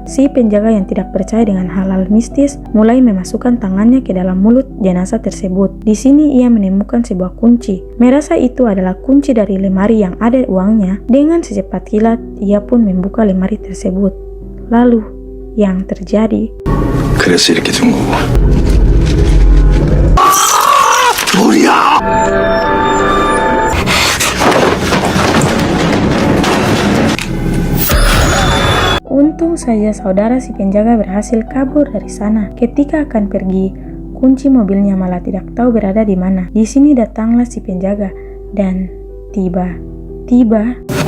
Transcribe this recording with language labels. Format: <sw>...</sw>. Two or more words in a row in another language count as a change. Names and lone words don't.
<id>Si penjaga yang tidak percaya dengan hal-hal mistis mulai memasukkan tangannya ke dalam mulut jenazah tersebut. Di sini ia menemukan sebuah kunci. Merasa itu adalah kunci dari lemari yang ada uangnya. Dengan secepat kilat, ia pun membuka lemari tersebut. Lalu yang terjadi.</id> <ko>그래서 이렇게 된 거고. 돌이야!</ko> <id>Untung saja saudara si penjaga berhasil kabur dari sana. Ketika akan pergi, kunci mobilnya malah tidak tahu berada di mana. Di sini datanglah si penjaga dan tiba-tiba</id>